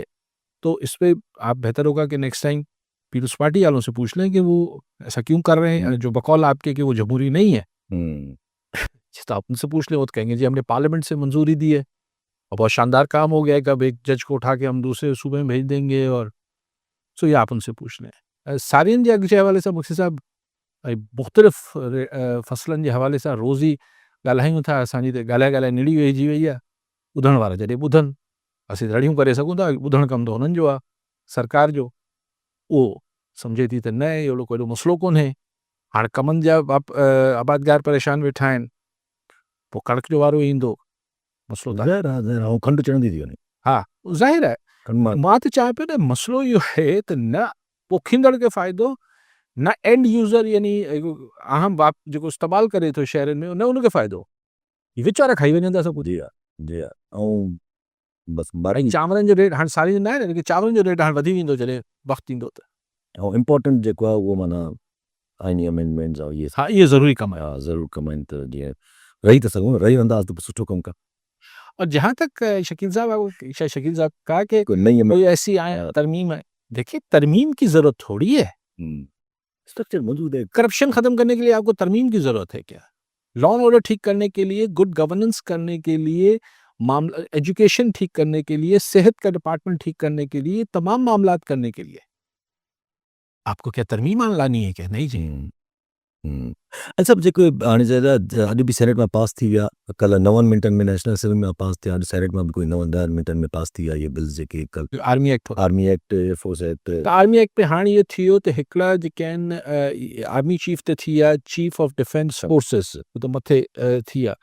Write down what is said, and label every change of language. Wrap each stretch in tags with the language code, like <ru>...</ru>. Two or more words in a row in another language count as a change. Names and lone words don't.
<ur>تو اس پے آپ بہتر ہوگا کہ</ur> <en>next time</en> <ur>پیپلز پارٹی والوں سے پوچھ لیں کہ وہ ایسا کیوں کر رہے ہیں. جو بقول آپ کے کہ وہ جمہوری نہیں ہے، تو آپ ان سے پوچھ لیں، وہ تو کہیں گے جی ہم نے پارلیمنٹ سے منظوری دی ہے اور بہت شاندار کام ہو گیا ہے کہ اب ایک جج کو اٹھا کے ہم دوسرے صوبے میں بھیج دیں گے. اور سو یہ آپ ان سے پوچھ لیں.</ur> <sd>सारियुनि जे अघ जे हवाले सां मुख्य साहब मुख़्तलिफ़ फसलनि जे हवाले सां रोज़ ई ॻाल्हायूं था। असांजी त ॻाल्हाए निड़ी वेहिजी वई आहे। ॿुधण वारा जॾहिं ॿुधनि, असीं रड़ियूं करे सघूं था, ॿुधणु कमु त हुननि जो आहे सरकार जो। उहो सम्झे थी त न अहिड़ो कोई मसइलो कोन्हे। हाणे कमनि जा आबादगार परेशान वेठा आहिनि, पोइ कणिक जो वारो ईंदो मसइलो त ऐं खंडु चढ़ंदी थी वञे। हा ज़ाहिर आहे। मां त चाहियां पियो न मसइलो इहो आहे त न पोखींदड़ खे फ़ाइदो न</sd> <en>end user</en> <sd>यानी आम बाप जेको इस्तेमालु करे थो शहरनि में न उनखे फ़ाइदो। ही विच वारा खाई वञनि था सभु। जी हा जी हा। ऐं बसि बारनि चांवरनि जो रेट हाणे सारी न आहे न, चांवरनि जो रेट हाणे वधी वेंदो जॾहिं वक़्तु ईंदो त। ऐं इम्पोर्टेंट जेको आहे उहो माना आइनी अमेंडमेंट्स ऐं इहे हा इहे ज़रूरी कमु आहे। हा ज़रूरु कमु आहिनि त जीअं रही था सघूं, रही वेंदासीं त सुठो कमु कमु।</sd> <ur>اور جہاں تک شکیل صاحب کہا کہ کوئی نئی کوئی ایسی ترمیم ہے، دیکھیے ترمیم کی ضرورت تھوڑی ہے. اسٹرکچر موجود ہے. کرپشن ختم کرنے کے لیے آپ کو ترمیم کی ضرورت ہے کیا?</ur> <en>law and order</en> <ur>ٹھیک کرنے کے لیے,</ur> <en>good governance</en> <ur>کرنے کے لیے، معاملہ ایجوکیشن ٹھیک کرنے کے لیے، صحت کا ڈیپارٹمنٹ ٹھیک کرنے کے لیے، تمام معاملات کرنے کے لیے آپ کو کیا ترمیم لانی ہے کیا? نہیں جی.</ur> <sd>अच्छा जेको हाणे अॼु बि सेनेट में पास थी विया, कल्ह 9 मिंटनि में नेशनल असेंबली में पास थिया, अॼु सेनेट में बि कोई 9 मिंटनि में पास थी विया इहे बिल्स जेके कल्ह आर्मी एक्ट एयरफोर्स एक्ट। त आर्मी एक्ट में हाणे इहो थी वियो त हिकिड़ा जेके आहिनि</sd> <en>army chief</en> <sd>त थी विया,</sd> <en>chief of defence forces</en> <sd>त मथे थी विया।</sd>